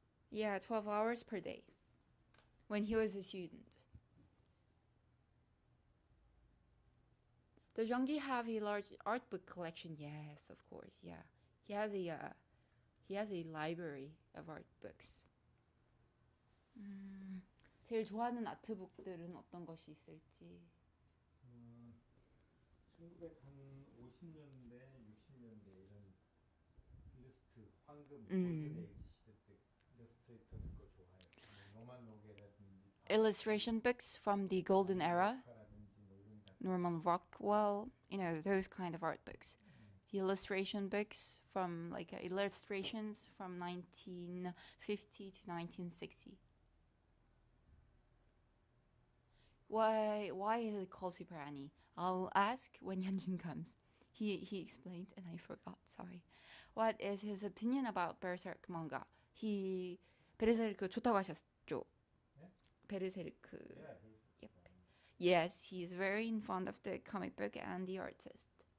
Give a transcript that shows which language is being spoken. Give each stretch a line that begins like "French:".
English: Yeah, 12 hours per day when he was a student. Does Jeonggi have a large art book collection? Yes, of course. Yeah, he has He has a library of art books.
Korean: 제일 좋아하는 아트북들은 어떤 것이 있을지. 1950년대, 60년대 이런 일러스트 황금 골든 에이지 시대 때 일러스트레이터들 거 좋아해요. 노만 로게라든지
English: Illustration books from the golden era.
Korean: 뭐 이런 작가.
English: Norman Rockwell, you know, those kind of art books. The illustration books from like illustrations from 1950 to 1960. Why is it called Super Annie? I'll ask when Hyunjin comes. He explained and I forgot. Sorry. What is his opinion about Berserk manga?
Korean: He 베르세르크 좋다고 하셨죠? 네? 베르세르크.
English: Yeah, Yep. Yes, he is very fond of the comic book and the artist.